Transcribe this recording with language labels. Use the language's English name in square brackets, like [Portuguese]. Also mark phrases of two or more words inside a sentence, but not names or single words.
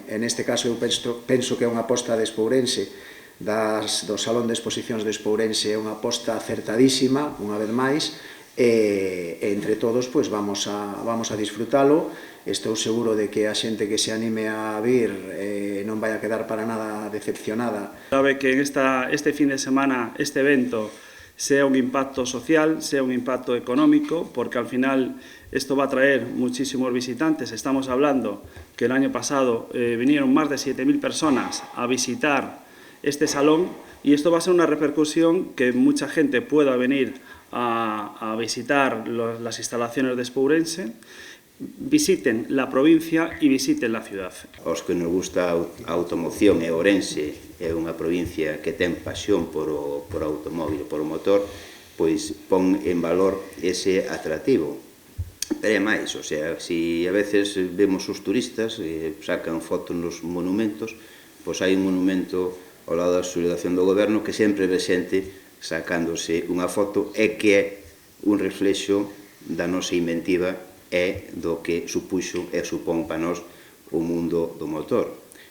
[Galician] En este caso eu penso que é unha aposta de Espourense, do Salón de Exposicións de Espourense, é unha aposta acertadísima, unha vez máis, e entre todos vamos a disfrutalo. Estou seguro de que a xente que se anime a vir non vai a quedar para nada decepcionada. [Spanish] Sabe que este fin de semana este evento sea un impacto social, sea un impacto económico, porque al final esto va a traer muchísimos visitantes. Estamos hablando que el año pasado vinieron más de 7.000 personas a visitar este salón, y esto va a ser una repercusión que mucha gente pueda venir a visitar las instalaciones de Espourense, visiten la provincia y visiten la ciudad. [Galician] Os que nos gusta a automoción e Ourense é unha provincia que ten pasión por o automóbil, por o motor, pois pon en valor ese atractivo. Pero é máis, o sea, se a veces vemos os turistas sacan fotos nos monumentos, pois hai un monumento ao lado da subdelegación do goberno que sempre ve xente sacándose unha foto e que é un reflexo da nosa inventiva e do que supuxo e supón para nós o mundo do motor.